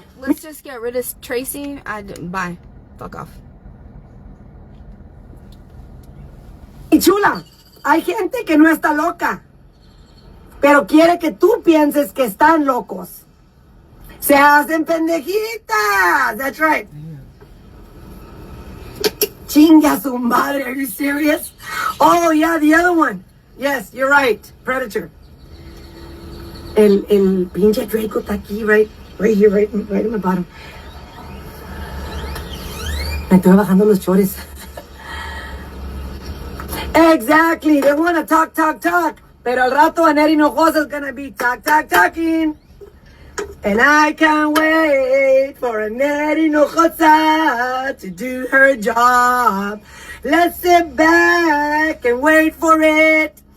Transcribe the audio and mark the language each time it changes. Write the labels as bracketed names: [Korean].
[English] Let's just get rid of Tracy. Bye. Fuck off. [Spanish] Y chula, hay gente que no está loca, pero quiere que tú pienses que están locos. Se hacen pendejitas. [English] That's right. [Spanish] Chinga su madre. [English] Are you serious? Oh, yeah, the other one. Yes, you're right. Predator. [Spanish] El pinche Draco está aquí, [English] right here, right in the bottom. [Spanish] Me estoy bajando los chores. [English] Exactly. They want to talk. [Spanish] Pero al rato [English] Annette Hinojosa is going to be talking. And I can't wait for Annette Hinojosa to do her job. Let's sit back and wait for it.